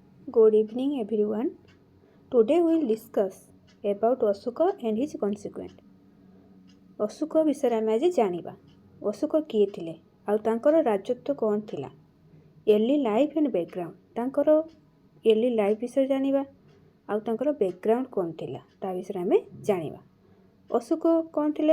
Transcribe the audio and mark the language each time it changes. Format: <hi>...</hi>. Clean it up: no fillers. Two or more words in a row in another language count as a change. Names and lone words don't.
<en>Good evening everyone. Today we will discuss about Ashoka and his consequence.</en> <or>ଅଶୋକ ବିଷୟରେ ଆମେ ଆଜି ଜାଣିବା। ଅଶୋକ କିଏ ଥିଲେ ଆଉ ତାଙ୍କର ରାଜତ୍ୱ କ'ଣ ଥିଲା।</or> <en>early life and background,</en> <or>ତାଙ୍କର</or> <en>early life</en> <or>ବିଷୟରେ ଜାଣିବା ଆଉ ତାଙ୍କର ବ୍ୟାକଗ୍ରାଉଣ୍ଡ କ'ଣ ଥିଲା ତା ବିଷୟରେ ଆମେ ଜାଣିବା। ଅଶୋକ କ'ଣ ଥିଲେ?</or>